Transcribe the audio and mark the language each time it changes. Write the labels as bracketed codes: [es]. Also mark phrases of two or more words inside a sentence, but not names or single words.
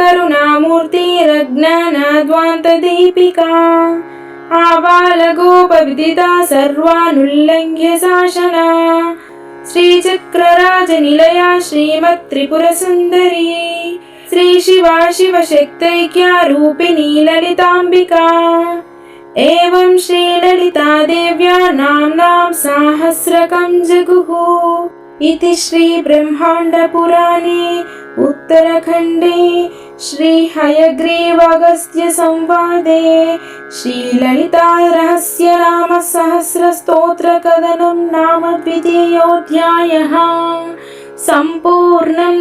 [sa] కరుణామూర్తిరజ్ఞానాద్వాంత దీపికా ఆబాల గోప విదితా సర్వానుల్లంఘ్య శాసనా శ్రీచక్రరాజ నిలయా శ్రీమత్ త్రిపుర సుందరీ శ్రీ శివా శివశక్తైక్య రూపిణీ లలితాంబికా ఏవం శ్రీ లలితా దేవ్యా నామ్నాం సాహస్రకం జగుః इति श्री ब्रह्मांड पुराणे उत्तराखंडे श्री हयग्रीव अगस्त्य संवादे श्री ललिता रहस्य नाम सहस्र स्तोत्र कथनं नाम द्वितीयोऽध्यायः संपूर्णम्।